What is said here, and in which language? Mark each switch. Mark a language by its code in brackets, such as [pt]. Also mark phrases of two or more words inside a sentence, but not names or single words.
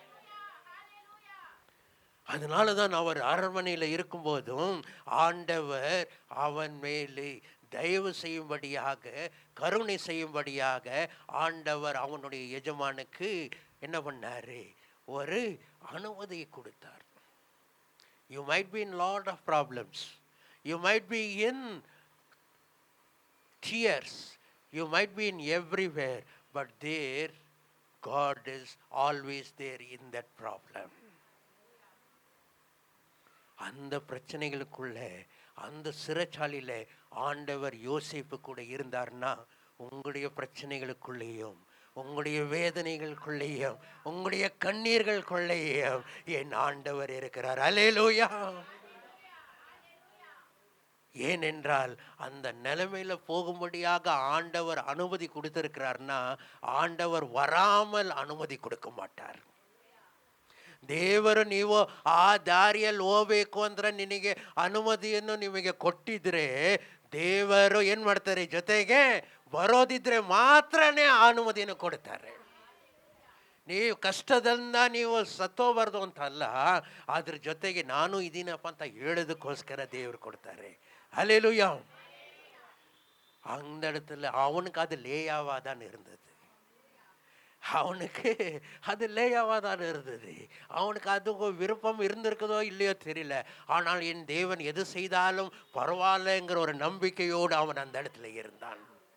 [ta] அதனாலதான் அவர் அரண்மனையில் இருக்கும்போதும் ஆண்டவர் அவன் மேலே தயவு செய்யும்படியாக, கருணை செய்யும்படியாக ஆண்டவர் அவனுடைய எஜமானுக்கு என்ன பண்ணாரு? ஒரு அனுமதியை கொடுத்தார். [en] You might be in lot of problems, you might be in tears, you might be in everywhere, but there God is always there in that problem. [ta] அந்த பிரச்சனைகளுக்குள்ள, அந்த சிறைச்சாலையில ஆண்டவர் யோசேப்பு கூட இருந்தார்னா, உங்களுடைய பிரச்சனைகளுக்குள்ளேயும், உங்களுடைய வேதனைகளுக்குள்ளேயும், உங்களுடைய கண்ணீர்களுக்குள்ளேயும் என் ஆண்டவர் இருக்கிறார். அல்லேலூயா. ஏனென்றால் அந்த நிலைமையில போகும்படியாக ஆண்டவர் அனுமதி கொடுத்திருக்கிறார்னா, ஆண்டவர் வராமல் அனுமதி கொடுக்க மாட்டார். [kn] ದೇವರು ನೀವು ಆ ದಾರಿಯಲ್ಲಿ ಹೋಗ್ಬೇಕು ಅಂದ್ರೆ ನಿನಗೆ ಅನುಮತಿಯನ್ನು ನಿಮಗೆ ಕೊಟ್ಟಿದ್ರೆ, ದೇವರು ಏನ್ ಮಾಡ್ತಾರೆ? ಜೊತೆಗೆ ಬರೋದಿದ್ರೆ ಮಾತ್ರನೇ ಆ ಅನುಮತಿಯನ್ನು ಕೊಡ್ತಾರೆ. ನೀವು ಕಷ್ಟದಿಂದ ನೀವು ಸತ್ತೋಬಾರ್ದು ಅಂತ ಅಲ್ಲ, ಅದ್ರ ಜೊತೆಗೆ ನಾನು ಇದೀನಪ್ಪ ಅಂತ ಹೇಳೋದಕ್ಕೋಸ್ಕರ ದೇವರು ಕೊಡ್ತಾರೆ. [ta] அல்லேலூயா. அந்த இடத்துல அவனுக்கு அது லேயாவா தான் இருந்தது. அவனுக்கு அது லேயாவா தான் இருந்தது. அவனுக்கு அது விருப்பம் இருந்திருக்குதோ இல்லையோ தெரியல. ஆனால் என் தேவன் எது செய்தாலும் பரவாயில்லைங்கிற ஒரு நம்பிக்கையோடு அவன் அந்த இடத்துல இருந்தான்.